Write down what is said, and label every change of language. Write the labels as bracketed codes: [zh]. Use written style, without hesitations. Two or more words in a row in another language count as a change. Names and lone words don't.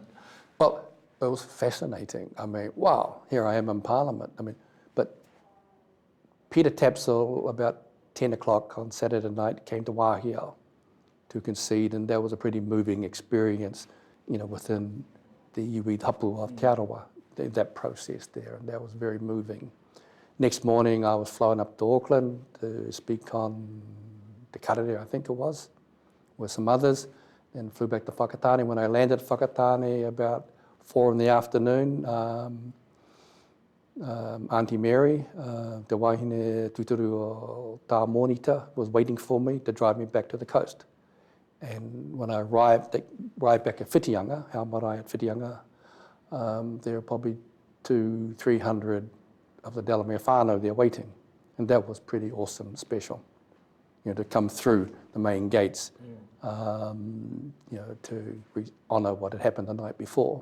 [en] Well, it was fascinating. I mean, wow, here I am in Parliament. But Peter Tapsell, about 10 o'clock on Saturday night, came to Wāhiao to concede, and that was a pretty moving experience, within the [mi] iwi hapu [en] of Aotearoa, that process there, and that was very moving. Next morning, I was flown up to Auckland to speak on the Karere, I think it was, with some others, and flew back to Whakatane. When I landed at Whakatane about 4 in the afternoon, Auntie Mary, [mi] te wahine tuturu o Tā Monita, [en] was waiting for me to drive me back to the coast. And when I arrived back at Whitianga, our marae at Whitianga, there were probably 200-300 of the Delamere whānau there waiting. And that was pretty awesome and special, to come through the main gates, to honour what had happened the night before.